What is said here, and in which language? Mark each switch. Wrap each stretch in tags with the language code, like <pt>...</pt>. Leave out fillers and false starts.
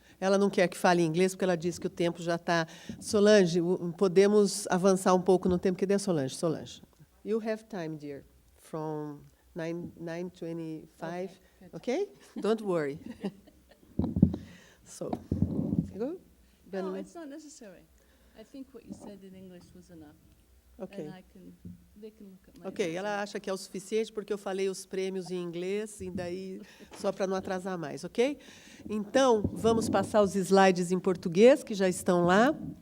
<pt>Ela não quer que fale em inglês, porque ela diz que o tempo já está... Solange, podemos avançar um pouco no tempo? Cadê a Solange? Solange.</pt> <en>You have time, dear, from 9:25, okay? Don't worry. So, go? No, it's not necessary. I think what you said in English was enough. Ok. And they can look at my Ok, notes.</en> <pt>ela acha que é o suficiente porque eu falei os prêmios em inglês, e daí só para não atrasar mais, ok? Então, vamos passar os slides em português, que já estão lá.</pt>